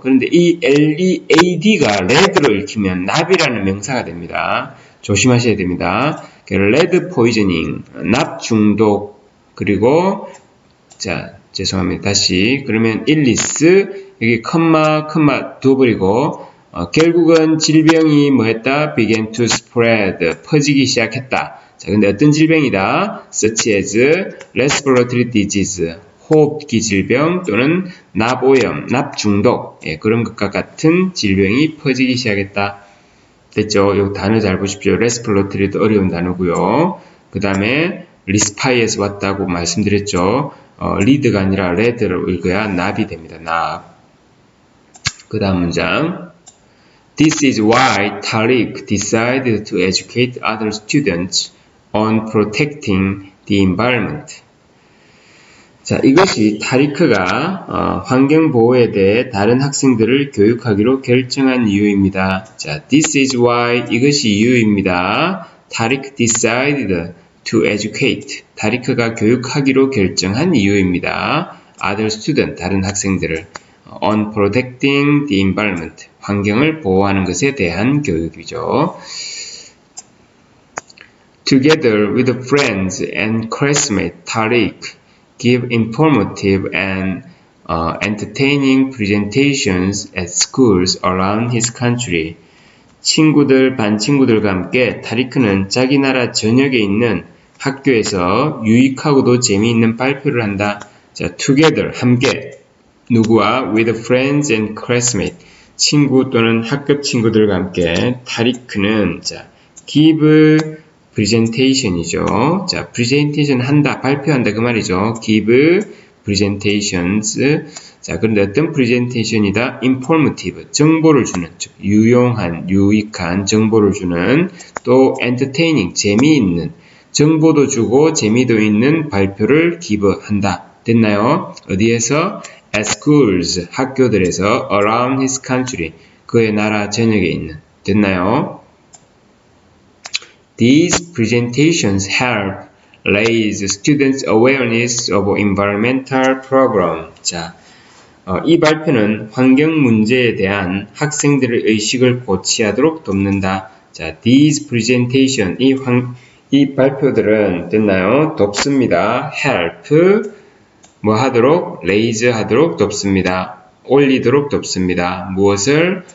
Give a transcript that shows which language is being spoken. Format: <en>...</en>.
<ko>그런데 이 lead가 lead로 읽히면 납이라는 명사가 됩니다. 조심하셔야 됩니다. lead poisoning, 납 중독, 그리고 자 죄송합니다. 다시 그러면 illness 여기 컴마 둬버리고 결국은 질병이 뭐했다?</ko> <en>began to spread</en> <ko>퍼지기 시작했다. 자, 근데 어떤 질병이다?</ko> <en>such as respiratory disease</en> <ko>호흡기 질병 또는 납오염, 납중독 그런 것과 같은 질병이 퍼지기 시작했다. 됐죠? 요 단어 잘 보십시오. respiratory도 어려운 단어고요. 그 다음에 리스파이에서 왔다고 말씀드렸죠. 리드가 아니라 레드로 읽어야 납이 됩니다. 납. 그 다음 문장.</ko> <en>This is why Tariq decided to educate other students on protecting the environment.</en> <ko>자, 이것이 타리크가 환경보호에 대해 다른 학생들을 교육하기로 결정한 이유입니다. 자,</ko> <en>this is why</en> <ko>이것이 이유입니다.</ko> <en>Tariq decided to educate.</en> <ko>타리크가 교육하기로 결정한 이유입니다.</ko> <en>Other student,</en> <ko>다른 학생들을</ko> <en>on protecting the environment.</en> <ko>환경을 보호하는 것에 대한 교육이죠.</ko> <en>Together with friends and classmate Tariq give informative and entertaining presentations at schools around his country.</en> <ko>반 친구들과 함께 타리크는 자기 나라 전역에 있는 학교에서 유익하고도 재미있는 발표를 한다. 자, together, 함께. 누구와?</ko> <en>with friends and classmates.</en> <ko>친구 또는 학급 친구들과 함께 타리크는</ko> <en>give presentation</en> <ko>이죠. 자, presentation 한다, 발표한다 그 말이죠. give presentations. 자, 그런데 어떤 presentation이다? informative, 정보를 주는, 즉 유용한, 유익한 정보를 주는, 또 entertaining, 재미있는, 정보도 주고 재미도 있는 발표를 give 한다. 됐나요? 어디에서?</ko> <en>at schools,</en> <ko>학교들에서</ko> <en>around his country,</en> <ko>그의 나라 전역에 있는. 됐나요?</ko> <en>These presentations help raise students' awareness of environmental problem.</en> <ko>자, 이 발표는 환경 문제에 대한 학생들의 의식을 고취하도록 돕는다. 자, these presentation, 이 발표들은 됐나요? 돕습니다. help, 뭐 하도록? raise 하도록 돕습니다. 올리도록 돕습니다. 무엇을?</ko>